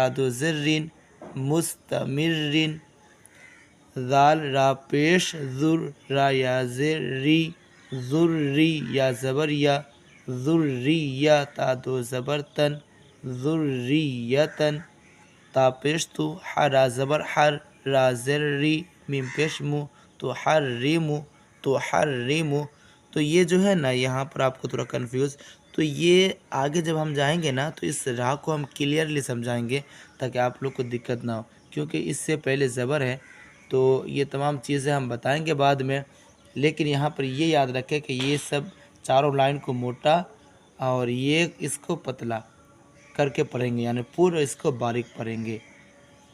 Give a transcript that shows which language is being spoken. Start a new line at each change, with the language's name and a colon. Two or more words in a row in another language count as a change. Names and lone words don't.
Urdu: دو زیر رین، مستمرین، ذال را پیش ذر، را یا زیر ری، ذری، یا زبر یا، ذریہ، تا دو زبر تن، ذریتن، تا پیش تو، ح را زبر حر، را زیر ری، میم پیش مو، تو حرمو، تو حرمو۔ تو یہ جو ہے نا یہاں پر آپ کو تھوڑا کنفیوز، تو یہ آگے جب ہم جائیں گے نا تو اس را کو ہم کلیئرلی سمجھائیں گے تاکہ آپ لوگ کو دقت نہ ہو، کیونکہ اس سے پہلے زبر ہے تو یہ تمام چیزیں ہم بتائیں گے بعد میں، لیکن یہاں پر یہ یاد رکھیں کہ یہ سب چاروں لائن کو موٹا اور یہ اس کو پتلا کر کے پڑھیں گے، یعنی پورا اس کو باریک پڑھیں گے۔